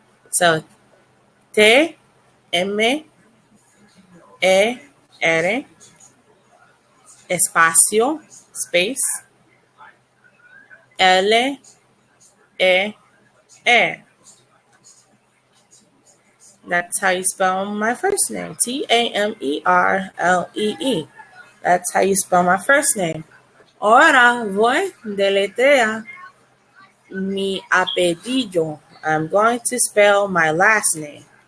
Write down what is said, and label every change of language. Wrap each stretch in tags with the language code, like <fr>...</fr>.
<en>So T, M, E, R, espacio, space, L, E, E. That's how you spell my first name. Tamerlee. That's how you spell my first name.</en> <es>Ahora voy a deletrear mi apellido.</es> <en>I'm going to spell my last name.</en>